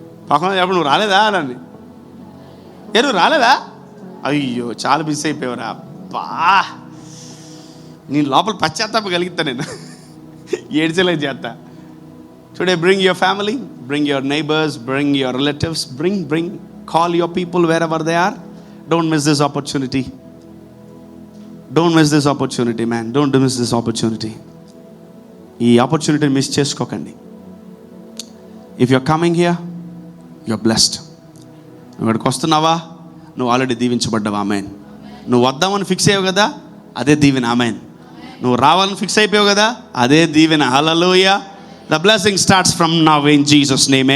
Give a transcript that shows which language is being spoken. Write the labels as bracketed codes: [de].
[te] పక్కన చెప్పు, నువ్వు రాలేదా అని. నువ్వు రాలేదా, అయ్యో చాలా మిస్ అయిపోయావురా. బా, నేను లోపల పశ్చాత్తాపం కలిగిస్తా, నేను ఏడ్చలేదు చేస్తా. [en] Today bring your family, bring your neighbours, bring your relatives, bring call your people wherever they are. Don't miss this opportunity. Don't miss this opportunity, man. Don't miss this opportunity. [te] ఈ ఆపర్చునిటీని miss చేసుకోకండి. [en] If you're coming here you're blessed. [te] నువ్వు ఇక్కడికి వస్తున్నావా, నువ్వు already దీవించబడ్డావు. ఆమేన్. నువ్వు వద్దామని fix అయ్యావు కదా, అదే దీవెన. ఆమేన్. నువ్వు రావాలని ఫిక్స్ అయిపోయావు కదా, అదే దీవెన. హల్లెలూయా. [en] The blessing starts from now in Jesus name.